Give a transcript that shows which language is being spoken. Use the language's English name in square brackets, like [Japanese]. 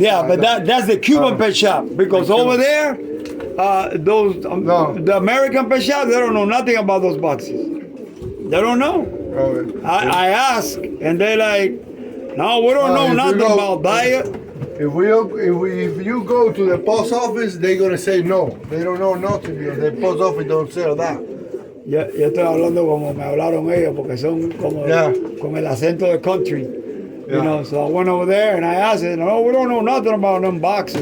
[English] Yeah, but that's the Cuban pet shop, because over there, the American pet shop, they don't know nothing about those boxes. They don't know. Okay. I ask, and they're like, no, we don't know nothing about diet. If you go to the post office, they're gonna say no. They don't know nothing because the post office don't sell that. [Spanish] Yo estoy hablando como me hablaron ellos, porque son como con el acento de country. [English] You know, so I went over there and I asked them, no, we don't know nothing about them boxes.